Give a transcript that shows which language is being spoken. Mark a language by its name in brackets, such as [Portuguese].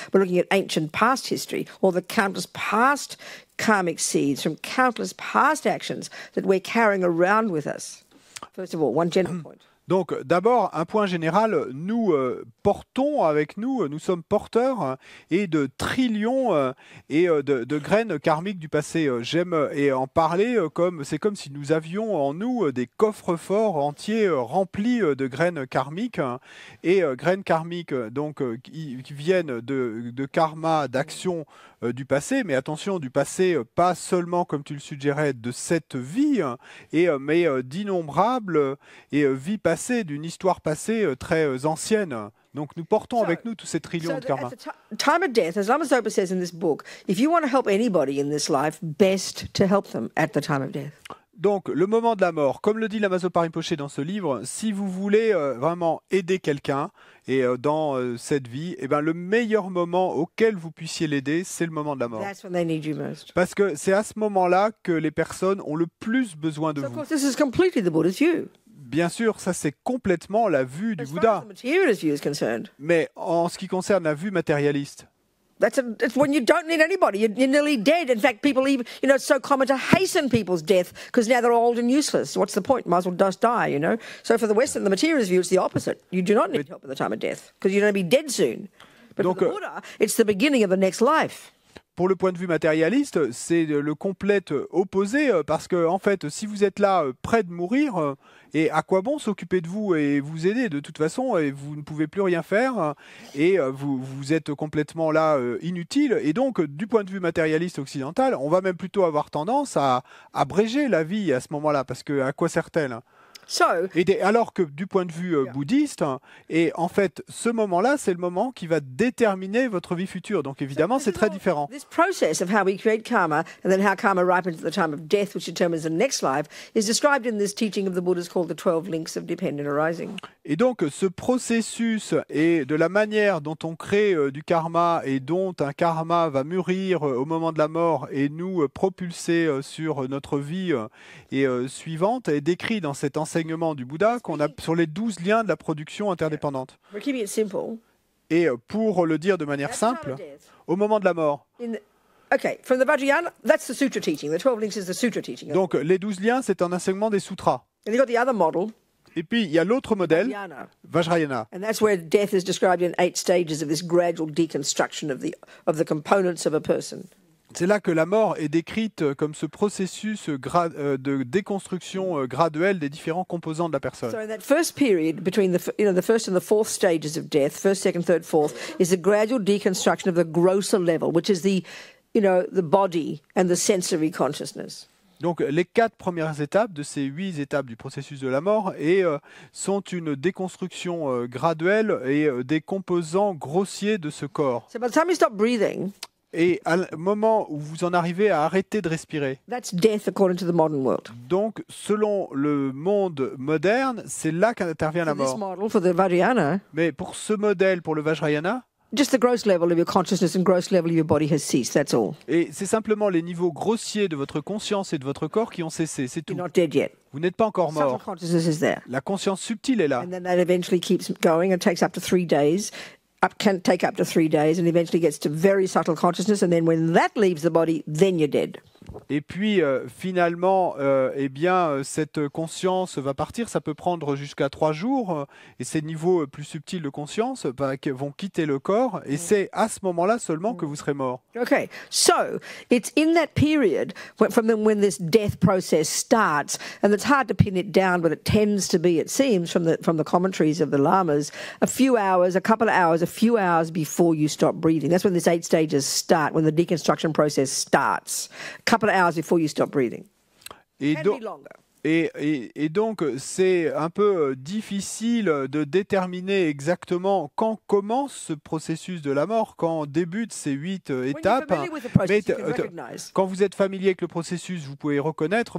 [English] We're looking at ancient past history, or the countless past karmic seeds from countless past actions that we're carrying around with us. First of all, one general point. [French] Donc d'abord, un point général, nous portons avec nous, nous sommes porteurs et de trillions de graines karmiques du passé. J'aime en parler c'est comme si nous avions en nous des coffres forts entiers remplis de graines karmiques et graines karmiques donc qui viennent de karma, d'actions du passé, mais attention, du passé, pas seulement, comme tu le suggérais, de cette vie, mais d'innombrables vies passées, d'une histoire passée très ancienne. Donc nous portons avec nous tous ces trillions de karma. [English] Time of death, as Lama Zopa says in this book, if you want to help anybody in this life, best to help them at the time of death. [French] Donc, le moment de la mort, comme le dit Lama Zopa Rinpoché dans ce livre, si vous voulez vraiment aider quelqu'un et dans cette vie, le meilleur moment auquel vous puissiez l'aider, c'est le moment de la mort. [English] That's when they need you most. [French] Parce que c'est à ce moment-là que les personnes ont le plus besoin de [English] So, of [French] vous. [English] course, this is completely the Buddha's view. [French] Bien sûr, ça c'est complètement la vue du [English] As far [French] Bouddha. [English] as the materialist view is concerned, [French] Mais en ce qui concerne la vue matérialiste, [English] it's when you don't need anybody. You're nearly dead. In fact, people even, it's so common to hasten people's death because now they're old and useless. What's the point? Might as well just die, So for the Western, the materialist view, it's the opposite. You do not need help at the time of death because you're going to be dead soon. But for the Buddha, it's the beginning of the next life. [French] pour le point de vue matérialiste, c'est le complète opposé parce que en fait, si vous êtes là près de mourir, et à quoi bon s'occuper de vous et vous aider de toute façon et vous ne pouvez plus rien faire et vous êtes complètement là inutile. Et donc, du point de vue matérialiste occidental, on va même plutôt avoir tendance à abréger la vie à ce moment-là parce que à quoi sert-elle ? Alors que du point de vue bouddhiste, et en fait, ce moment-là, c'est le moment qui va déterminer votre vie future. Donc évidemment, c'est très différent. [English] This process of how we create karma and then how karma ripens at the time of death, which determines the next life, is described in this teaching of the Buddhas called the 12 links of dependent arising. [French] Et donc, ce processus et de la manière dont on crée du karma et dont un karma va mûrir au moment de la mort et nous propulser sur notre vie suivante est décrit dans cet enseignement du Bouddha qu'on a sur les 12 liens de la production interdépendante. [English] We're keeping it simple. [French] Et pour le dire de manière simple, au moment de la mort. [English] Okay, from the Vajrayana, that's the sutra teaching. The 12 links is the sutra teaching. [French] Donc, les 12 liens, c'est un enseignement des sutras. [English] And you've got the other model. [French] Et puis, il y a l'autre modèle, Vajrayana. [English] And that's where death is described in 8 stages of this gradual deconstruction of the components of a person. [French] C'est là que la mort est décrite comme ce processus de déconstruction graduelle des différents composants de la personne. [English] So in that first period between the first and the fourth stages of death, first, second, third, fourth, is a gradual deconstruction of the grosser level, which is the body and the sensory consciousness. [French] Donc les 4 premières étapes de ces 8 étapes du processus de la mort sont une déconstruction graduelle et des composants grossiers de ce corps. [English] So by the time you stop breathing, [French] et à moment où vous en arrivez à arrêter de respirer, [English] that's death according to the modern world. [French] Donc selon le monde moderne, c'est là qu'intervient la mort. [English] For the Vajrayana, [French] mais pour ce modèle, pour le Vajrayana, [English] just the gross level of your consciousness and gross level of your body has ceased, that's all. [French] Et c'est simplement les niveaux grossiers de votre conscience et de votre corps qui ont cessé, c'est tout. [English] You're not dead yet. [French] Vous n'êtes pas encore mort. [English] Subtle consciousness is there. [French] La conscience subtile est là. [English] And then that eventually keeps going and takes up to 3 days. Can take up to 3 days and eventually gets to very subtle consciousness, and then when that leaves the body, then you're dead. [French] Et puis finalement, cette conscience va partir. Ça peut prendre jusqu'à 3 jours. Et ces niveaux plus subtils de conscience vont quitter le corps. Et c'est à ce moment-là seulement que vous serez mort. [English] Okay, so it's in that period when this death process starts, and it's hard to pin it down, but it tends to be, it seems, from the commentaries of the lamas, a few hours, a couple of hours, a few hours before you stop breathing. That's when this 8 stages start, when the deconstruction process starts. Couple of hours before you stop breathing. [French] Et donc, c'est un peu difficile de déterminer exactement quand commence ce processus de la mort, quand débute ces 8 étapes. Mais quand vous êtes familier avec le processus, vous pouvez reconnaître.